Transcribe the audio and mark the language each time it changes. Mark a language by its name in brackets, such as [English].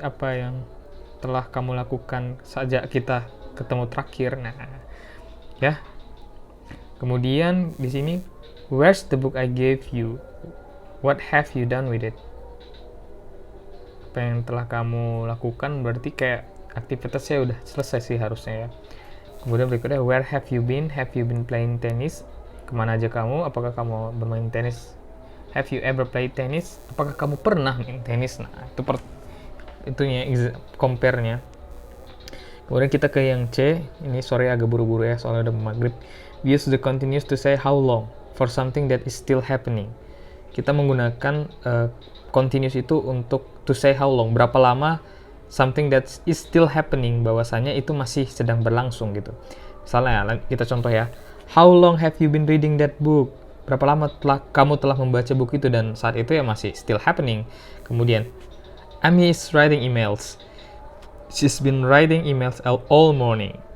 [Indonesian] Apa yang telah kamu lakukan sejak kita ketemu terakhir? Nah, ya. Kemudian di sini, [English] where's the book I gave you? What have you done with it? [Indonesian] Apa yang telah kamu lakukan berarti kayak aktivitasnya udah selesai sih harusnya ya. Kemudian berikutnya, [English] where have you been? Have you been playing tennis? [Indonesian] Kemana aja kamu? Apakah kamu bermain tenis? [English] Have you ever played tennis? [Indonesian] Apakah kamu pernah main tenis? Nah, itu itunya compare-nya. Kemudian kita ke yang C. Ini sore agak buru-buru ya, soalnya udah maghrib. [English] We use the continuous to say how long for something that is still happening. [Indonesian] Kita menggunakan continuous itu untuk [English] to say how long, [Indonesian] berapa lama [English] something that is still happening, [Indonesian] bahwasanya itu masih sedang berlangsung gitu. Misalnya kita contoh ya, [English] how long have you been reading that book? [Indonesian] Berapa lama kamu telah membaca buku itu, dan saat itu ya masih [English] still happening. Kemudian Amy is writing emails. She's been writing emails all morning.